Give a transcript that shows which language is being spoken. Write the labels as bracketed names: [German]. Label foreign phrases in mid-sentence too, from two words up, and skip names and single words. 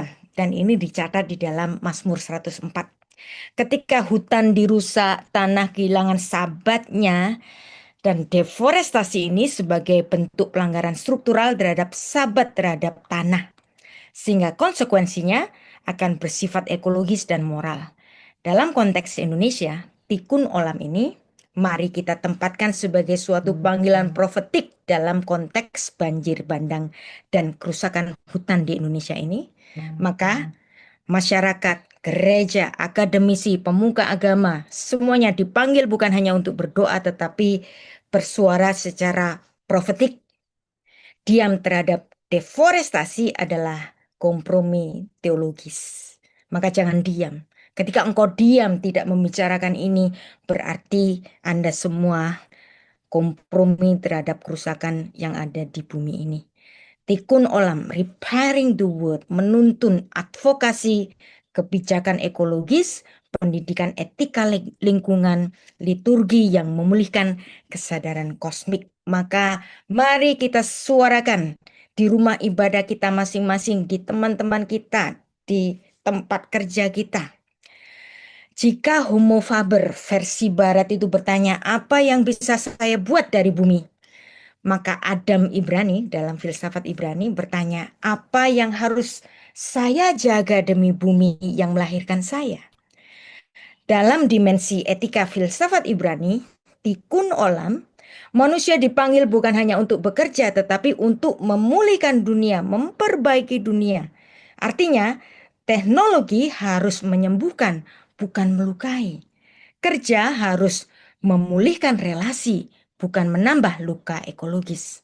[Indonesian] Dan ini dicatat di dalam Mazmur 104. Ketika hutan dirusak, tanah kehilangan sabatnya, dan deforestasi ini sebagai bentuk pelanggaran struktural terhadap sabat terhadap tanah. Sehingga konsekuensinya akan bersifat ekologis dan moral. Dalam konteks Indonesia, [Hebrew] תיקון עולם [Indonesian] ini mari kita tempatkan sebagai suatu panggilan profetik dalam konteks banjir bandang dan kerusakan hutan di Indonesia ini. Maka masyarakat, gereja, akademisi, pemuka agama, semuanya dipanggil bukan hanya untuk berdoa tetapi bersuara secara profetik. Diam terhadap deforestasi adalah kompromi teologis. Maka jangan diam. Ketika engkau diam tidak membicarakan ini, berarti Anda semua kompromi terhadap kerusakan yang ada di bumi ini. [Hebrew] תיקון עולם, [English] repairing the world, [Indonesian] menuntun advokasi kebijakan ekologis, pendidikan etika lingkungan, liturgi yang memulihkan kesadaran kosmik. Maka mari kita suarakan di rumah ibadah kita masing-masing, di teman-teman kita, di tempat kerja kita. Jika [Latin] Homo faber [Indonesian] versi barat itu bertanya, apa yang bisa saya buat dari bumi? Maka Adam Ibrani dalam filsafat Ibrani bertanya, apa yang harus saya jaga demi bumi yang melahirkan saya? Dalam dimensi etika filsafat Ibrani, [Hebrew] תיקון עולם, [Indonesian] manusia dipanggil bukan hanya untuk bekerja, tetapi untuk memulihkan dunia, memperbaiki dunia. Artinya, teknologi harus menyembuhkan, bukan melukai. Kerja harus memulihkan relasi, bukan menambah luka ekologis.